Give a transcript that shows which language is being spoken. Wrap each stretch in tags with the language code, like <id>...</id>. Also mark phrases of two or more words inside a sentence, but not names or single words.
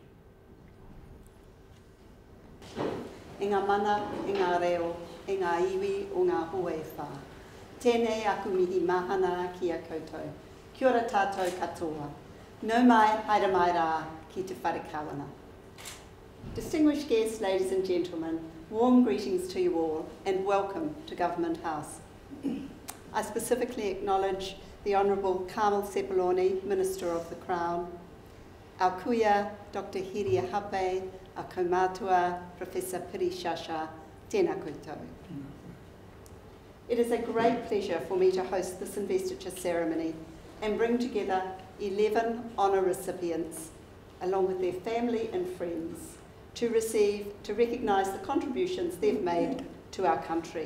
<mi>I ngā mana, i ngā reo, i ngā iwi o ngā hoe whā. Tēnei aku mihi mahana ki a koutou. Kia ora tātou katoa. Nau mai, haere mai rā ki te wharekawana.</mi> <en>Distinguished guests, ladies and gentlemen, warm greetings to you all and welcome to Government House. I specifically acknowledge the Honourable Carmel Sepuloni, Minister of the Crown, our kuia, Dr. Hiria Hape, our kaumātua, Professor Piri Shasha,</en> <mi>tēnā koutou.</mi> <en>It is a great pleasure for me to host this investiture ceremony and bring together 11 honour recipients, along with their family and friends, to recognise the contributions they've made to our country.</en>